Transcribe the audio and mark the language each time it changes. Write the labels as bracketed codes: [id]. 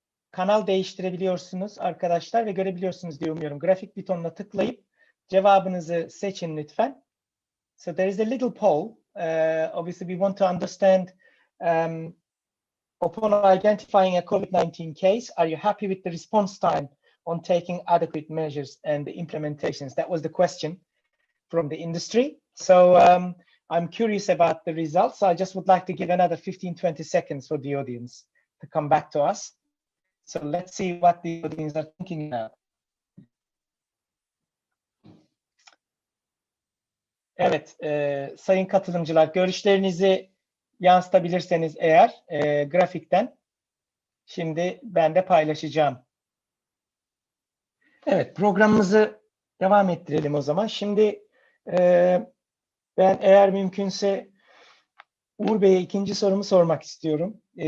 [tr] Kanal değiştirebiliyorsunuz arkadaşlar ve görebiliyorsunuz diye umuyorum. Grafik butonuna tıklayıp cevabınızı seçin lütfen. [en] So there is a little poll. Obviously we want to understand upon identifying a COVID-19 case, are you happy with the response time on taking adequate measures and the implementations? That was the question from the industry. So I'm curious about the results. So I just would like to give another 15-20 seconds for the audience to come back to us. So let's see what the audience are thinking now. [tr] Evet, sayın katılımcılar, görüşlerinizi yansıtabilirseniz eğer grafikten şimdi ben de paylaşacağım. Evet, programımızı devam ettirelim o zaman. Şimdi ben eğer mümkünse Uğur Bey'e ikinci sorumu sormak istiyorum.